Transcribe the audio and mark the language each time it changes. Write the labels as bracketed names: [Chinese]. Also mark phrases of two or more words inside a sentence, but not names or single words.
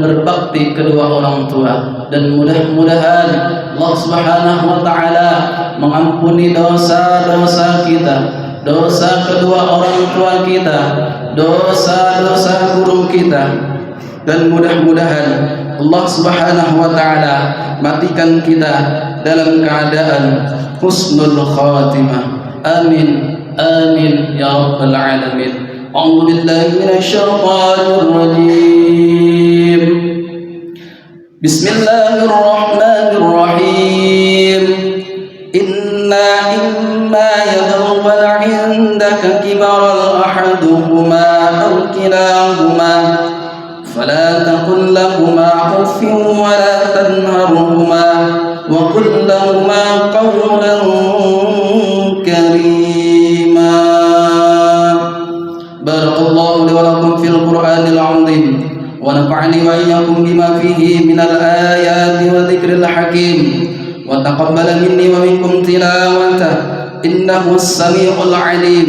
[Indonesian] berbakti kedua orang tua, dan mudah-mudahan Allah [Arabic] سبحانه وتعالى [Indonesian] mengampuni dosa-dosa kita, dosa kedua orang tua kita, dosa-dosa guru kita, dan mudah-mudahan Allah Subhanahu wa taala matikan kita dalam keadaan [Arabic] حسن الخاتمة. آمين آمين يا رب العالمين. أعوذ بالله من الشيطان الرجيم. Bismillahirrahmanirrahim. إنا إما يبلغن عندك الكبر أحدهما أو كلاهما فلا تقل لهما أف ولا تنهرهما وقل لهما قولا كريما. بارك الله لي ولكم في القرآن العظيم ونفعني وإياكم بما فيه من الآيات وذكر الحكيم وتقبل مني ومنكم تلاوته إنه السميع العليم.